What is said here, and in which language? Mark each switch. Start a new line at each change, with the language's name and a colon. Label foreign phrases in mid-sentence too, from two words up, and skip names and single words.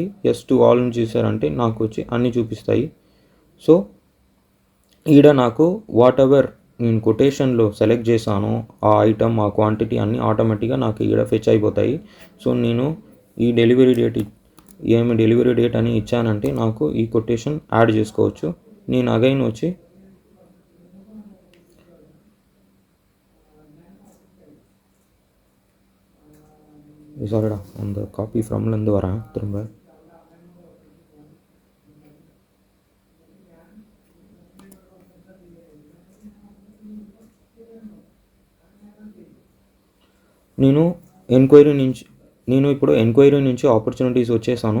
Telugu: ఎస్ టు ఆల్ని చూసారంటే నాకు వచ్చి అన్నీ చూపిస్తాయి. సో ఈడ నాకు వాట్ ఎవర్ నేను కొటేషన్లో సెలెక్ట్ చేశాను ఆ ఐటమ్ ఆ క్వాంటిటీ అన్నీ ఆటోమేటిక్గా నాకు ఈడ ఫెచ్ అయిపోతాయి. సో నేను ఈ
English: delivery date
Telugu: అని ఇచ్చానంటే నాకు ఈ కొటేషన్ యాడ్ చేసుకోవచ్చు. నేను అగైన్ వచ్చి
Tamil: சாரிடா அந்த காப்பி ஃப்ரம்லேருந்து வரேன் திரும்ப.
Telugu: నేను ఇప్పుడు ఎంక్వైరీ నుంచి ఆపర్చునిటీస్ వచ్చేసాను.